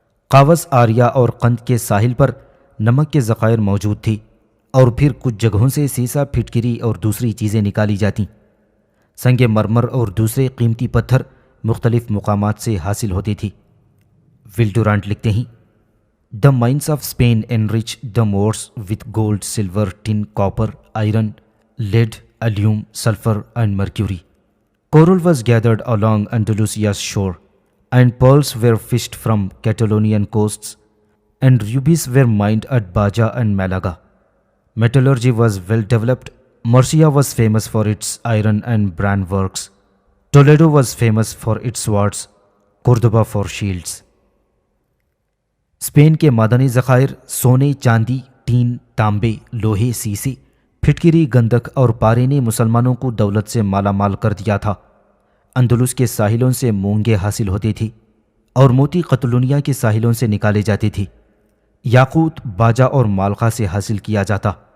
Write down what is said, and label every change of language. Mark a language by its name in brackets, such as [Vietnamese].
[Urdu] قاوس، آریا اور قند کے ساحل پر نمک کے ذخائر موجود تھے اور پھر کچھ جگہوں سے سیسا، پھٹکری اور دوسری چیزیں نکالی جاتیں۔ سنگ مرمر اور دوسرے قیمتی پتھر مختلف مقامات سے حاصل ہوتے تھے۔ ول ڈورانٹ لکھتے ہیں [English] The mines of Spain enrich the moors with gold, silver, tin, copper, iron, lead, alum, sulfur and mercury. Coral was gathered along Andalusia's shore, and pearls were fished from Catalonian coasts, and rubies were mined at Baja and Malaga. Metallurgy was well developed. Murcia was famous for its iron and bran works. Toledo was famous for its swords, Cordoba for shields. [Urdu] Spain کے معدنی ذخائر سونے، چاندی، ten, تانبے، لوہے، سیسے، پھٹکری، گندک اور پارے نے مسلمانوں کو دولت سے مالا مال کر دیا تھا۔ اندلس کے ساحلوں سے مونگے حاصل ہوتے تھے اور موتی قطلونیہ کے ساحلوں سے نکالے جاتے تھے۔ یاقوت باجا اور مالقا سے حاصل کیا جاتا۔